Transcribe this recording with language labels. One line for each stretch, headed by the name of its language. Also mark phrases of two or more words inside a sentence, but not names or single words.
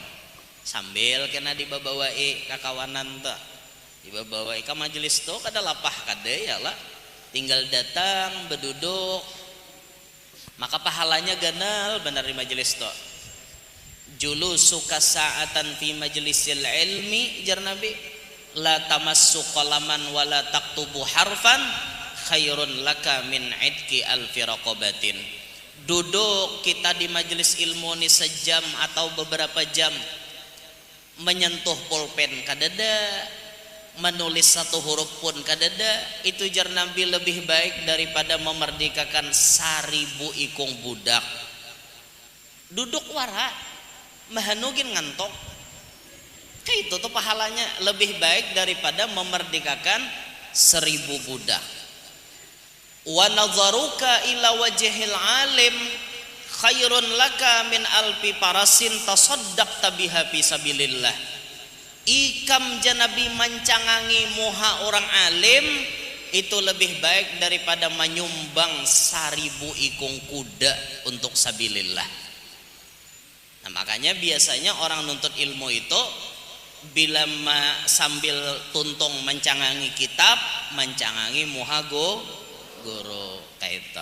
Banjar: Sambil kena dibawai kakawanan tuh, dibawai ke majelis tuh kada lapah kada ya lah, tinggal datang berduduk, maka pahalanya ganal benar di majelis tuh.
Arabic: جلوسك ساعة في مجلس العلم,
Banjar: jar Nabi,
Arabic: لا تمس قلما ولا تكتب حرفا خير لك من عتق ألف رقبة.
Banjar: Duduk kita di majelis ilmu ini sejam atau beberapa jam, menyentuh pulpen kadada, menulis satu huruf pun kadada, itu jar Nabi lebih baik daripada memerdekakan 1000 ikung budak. Duduk wara mahanugin ngantok, kayak itu tuh pahalanya lebih baik daripada memerdekakan 1000 budak.
Arabic: ونظرك إلى وجه العالم خير لك من ألف فرس تصدقت بها في سبيل الله.
Banjar: Ikam janabi mancangangi muha orang alim itu lebih baik daripada menyumbang 1000 ikung kuda untuk sabilillah. Nah, makanya biasanya orang nuntut ilmu itu bila sambil tuntung mencangangi kitab, mencangangi muha guru kayak itu.